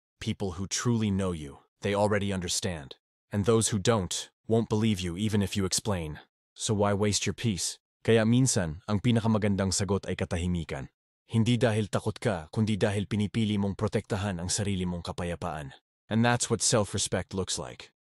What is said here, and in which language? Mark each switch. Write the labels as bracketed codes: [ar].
[en] People who truly know you, they already understand. And those who don't, won't believe you even if you explain. So why waste your peace? [tl] Kaya minsan, ang pinakamagandang sagot ay katahimikan. Hindi dahil takot ka, kundi dahil pinipili mong protektahan ang sarili mong kapayapaan. [en] And that's what self-respect looks like.